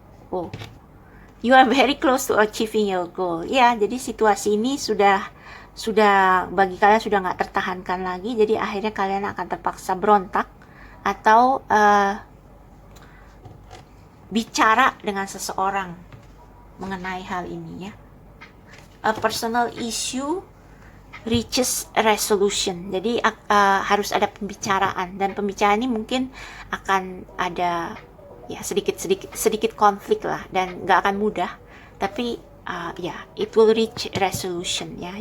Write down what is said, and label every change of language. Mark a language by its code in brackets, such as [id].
[en] Oh, you are very close to achieving your goal. [id] Ya, jadi situasi ini sudah bagi kalian sudah nggak tertahankan lagi. Jadi akhirnya kalian akan terpaksa berontak atau bicara dengan seseorang mengenai hal ini ya. [en] A personal issue reaches a resolution. [id] Jadi harus ada pembicaraan, dan pembicaraan ini mungkin akan ada ya sedikit konflik lah, dan nggak akan mudah, tapi ya [en] it will reach resolution [id] ya.